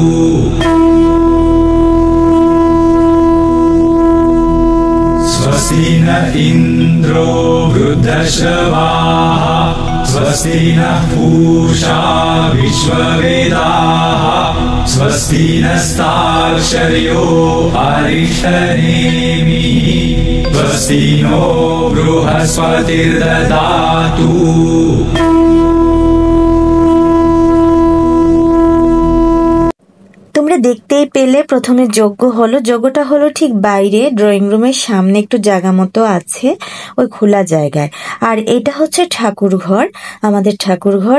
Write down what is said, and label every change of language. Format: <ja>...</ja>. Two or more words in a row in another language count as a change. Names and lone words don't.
<sa>स्वस्ति न इन्द्रो वृद्धश्रवाः स्वस्ति नः पूषा विश्ववेदाः स्वस्ति नस्तार्क्ष्यो अरिष्टनेमिः स्वस्ति नो बृहस्पतिर्ददातु।</sa> <bn>তোমরা দেখতেই পেলে প্রথমে যজ্ঞ হলো। যজ্ঞটা হলো ঠিক বাইরে, ড্রয়িং রুমের সামনে একটু জায়গা মতো আছে, ওই খোলা জায়গায়। আর এটা হচ্ছে ঠাকুর ঘর, আমাদের ঠাকুর ঘর।</bn>